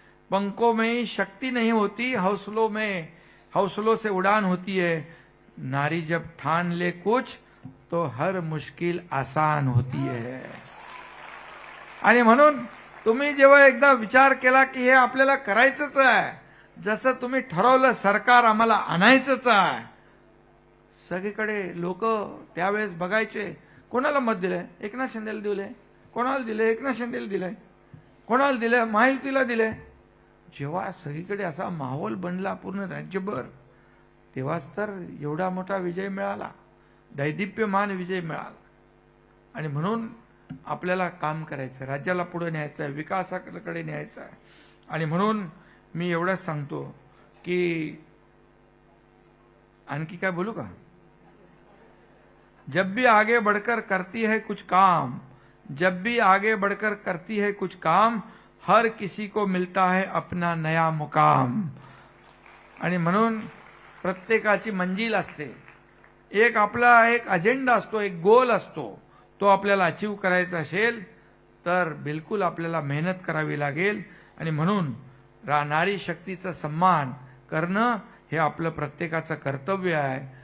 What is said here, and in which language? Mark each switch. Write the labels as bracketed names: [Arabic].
[Hindi] पंखों में ही शक्ति नहीं होती, हौसलों से उड़ान होती है. नारी जब ठान ले कुछ तो हर मुश्किल आसान होती है. [Marathi] आणि म्हणून तुम्ही जेव्हा एकदा विचार केला की हे आपल्याला करायचंच आहे, जसं तुम्ही ठरवलं सरकार आम्हाला आणायचंच आहे, सगळीकडे लोक त्यावेळेस बघायचे कोणाला मत दिलंय, एकनाथ शिंदेला दिलंय, कोणाला दिलंय, एकनाथ शिंदेला दिलंय, कोणाला दिलंय, महायुतीला दिलंय. जेव्हा सगळीकडे असा माहोल बनला पूर्ण राज्यभर, तेव्हाच तर एवढा मोठा विजय मिळाला, दैदिप्यमान विजय मिळाला. आणि म्हणून आपल्याला काम करायचं, राज्याला पुढे न्यायचं आहे, विकासाकडे न्यायचं आहे. आणि म्हणून मी एवढंच सांगतो की आणखी काय बोलू का? [Hindi] जब भी आगे बढ़कर करती है कुछ काम, जब भी आगे बढ़कर करती है कुछ काम, हर किसी को मिलता है अपना नया मुकाम. [Marathi] आणि म्हणून प्रत्येकाची मंजिल असते, एक आपला एक अजेंडा असतो, एक गोल असतो. तो आपल्याला अचीव करायचा असेल तर बिलकुल आपल्याला मेहनत करावी लागेल. आणि म्हणून नारी शक्तीचा सन्मान करणं हे आपलं प्रत्येकाचं कर्तव्य आहे.